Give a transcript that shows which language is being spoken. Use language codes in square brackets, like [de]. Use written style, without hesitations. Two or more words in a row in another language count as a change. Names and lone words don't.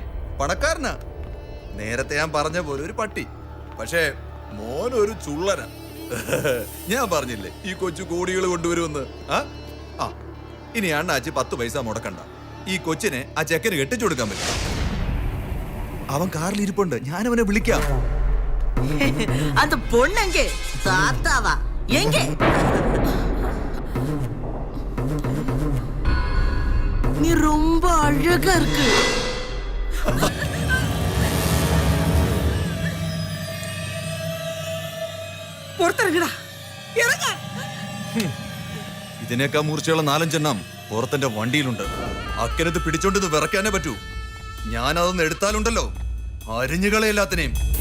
[ml] പണക്കാരനാ. നേരത്തെ ഞാൻ പറഞ്ഞ പോലെ ഒരു പട്ടി. പക്ഷേ മോനൊരു ചുള്ളനാ. ഞാൻ പറഞ്ഞില്ലേ ഈ കൊച്ചു കോടികൾ കൊണ്ടുവരുമെന്ന്. ഇനി അണ്ണാച്ചി 10 പൈസ മുടക്കണ്ട. ഈ കൊച്ചിനെ ആ ചെക്കന് കെട്ടിച്ചു കൊടുക്കാൻ പറ്റും. അവൻ കാറിൽ ഇരിപ്പുണ്ട്, ഞാനവനെ വിളിക്കാം. [ta] அந்த பொண்ணங்க தாத்தாவா எங்க? நீ ரொம்ப அழகா இருக்கு. [ml] പുറത്തിറങ്ങടാ, ഇറങ്ങ. ഇതിനേക്കാൾ മൂർച്ചയുള്ള 4-5 പുറത്തെന്റെ വണ്ടിയിലുണ്ട്. അക്കനത്ത് പിടിച്ചോണ്ട് ഇത് വിറക്കാനേ പറ്റൂ. ഞാനതൊന്ന് എടുത്താലുണ്ടല്ലോ, അരിഞ്ഞുകളെ എല്ലാത്തിനെയും.